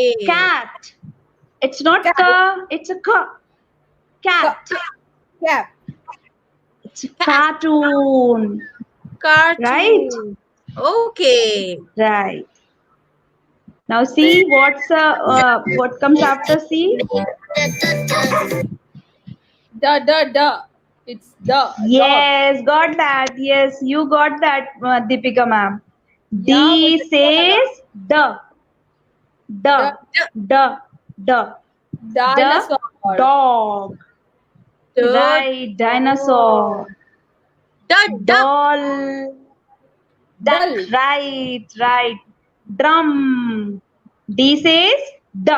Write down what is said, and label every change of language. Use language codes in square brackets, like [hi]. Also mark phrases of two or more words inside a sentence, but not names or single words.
[en] Cat. It's not Cat. k. It's a k. Ka. Cat. Cap. It's a cartoon, right? Cartoon. Okay. Right. Now see what comes after C? Da, da, da. It's the dog. Yes, got that. Yes, you got that, Deepika ma'am. Yeah, D [hi] मुझे पता लगा. [en] says the. The The dinosaur. dog, द right? Dinosaur, डक। doll, duck, Dull. right. Drum. D says the.